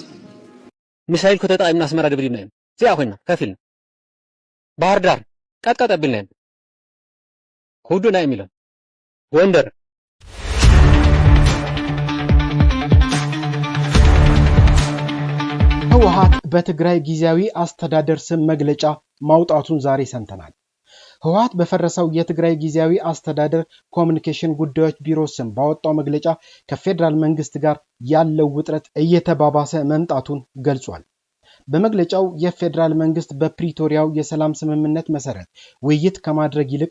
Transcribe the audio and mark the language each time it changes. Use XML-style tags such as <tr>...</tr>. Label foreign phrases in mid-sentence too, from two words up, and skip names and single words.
<ti>ሚሳኤል ከተጣይምና አስመራ ደብሪና እዚኣ ኮይና ከፊልና ባህር ዳር ቀጥቀጠብልና ሁዱ ናይ ሚለን ጎንደር</ti> <am>ህወሓት በትግራይ ጊዜያዊ አስተዳደር ስም መግለጫ ማውጣቱን ዛሬ ሰምተናል። ህወሓት በፈረሰው የትግራይ ጊዜያዊ አስተዳደር ኮሙኒኬሽን ጉዳዮች ቢሮ ስም ባወጣው መግለጫ ከፌደራል መንግስት ጋር ያለው ውጥረት እየተባባሰ መምጣቱን ገልጿል። በመግለጫው የፌደራል መንግስት በፕሪቶሪያው የሰላም ስምምነት መሰረት ውይይት ከማድረግ ይልቅ</am>